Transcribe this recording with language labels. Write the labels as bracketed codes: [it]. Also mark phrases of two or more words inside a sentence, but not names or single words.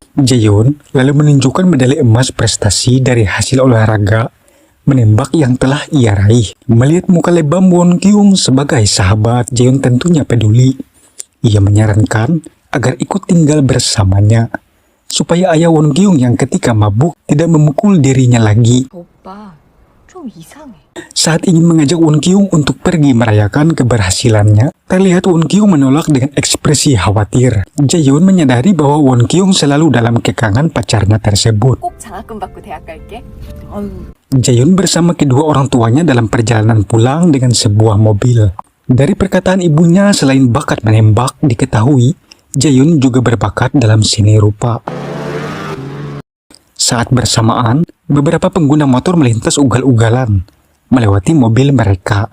[id] Jae-yun lalu menunjukkan medali emas prestasi dari hasil olahraga menembak yang telah ia raih. Melihat muka lebam Won Kyung sebagai sahabat, Jae-yun tentunya peduli. Ia menyarankan agar ikut tinggal bersamanya, supaya ayah Won Kyung yang ketika mabuk tidak memukul dirinya lagi. [ko] 오빠, 좀 이상해. [id] Saat ingin mengajak Won Kyung untuk pergi merayakan keberhasilannya, terlihat Won Kyung menolak dengan ekspresi khawatir. Jae-yun menyadari bahwa Won Kyung selalu dalam kekangan pacarnya tersebut. [ko] 꼭 장학금 받고 대학 갈게. 아유, [id] Jae-yun bersama kedua orang tuanya dalam perjalanan pulang dengan sebuah mobil. Dari perkataan ibunya, selain bakat menembak, diketahui Jae-yun juga berbakat dalam seni rupa. Saat bersamaan, beberapa pengguna motor melintas ugal-ugalan melewati mobil mereka.